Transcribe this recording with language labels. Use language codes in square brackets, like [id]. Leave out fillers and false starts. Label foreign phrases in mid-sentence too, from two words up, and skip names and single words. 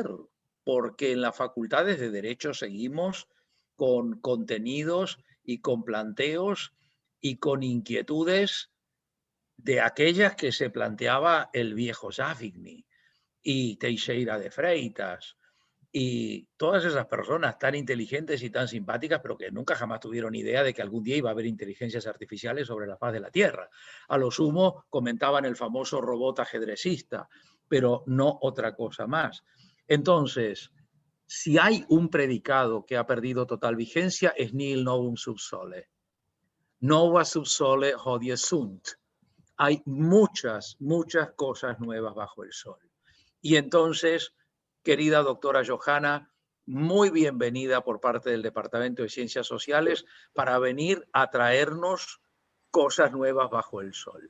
[es] Porque en las facultades de Derecho seguimos con contenidos y con planteos y con inquietudes de aquellas que se planteaba el viejo Savigny y Teixeira de Freitas y todas esas personas tan inteligentes y tan simpáticas, pero que nunca jamás tuvieron idea de que algún día iba a haber inteligencias artificiales sobre la faz de la Tierra. A lo sumo comentaban el famoso robot ajedrecista, pero no otra cosa más. Entonces, si hay un predicado que ha perdido total vigencia, es [la] nihil novum sub sole. Nova sub sole hodie sunt. [es] Hay muchas, muchas cosas nuevas bajo el sol. Y entonces, querida doctora Johanna, muy bienvenida por parte del Departamento de Ciencias Sociales para venir a traernos cosas nuevas bajo el sol.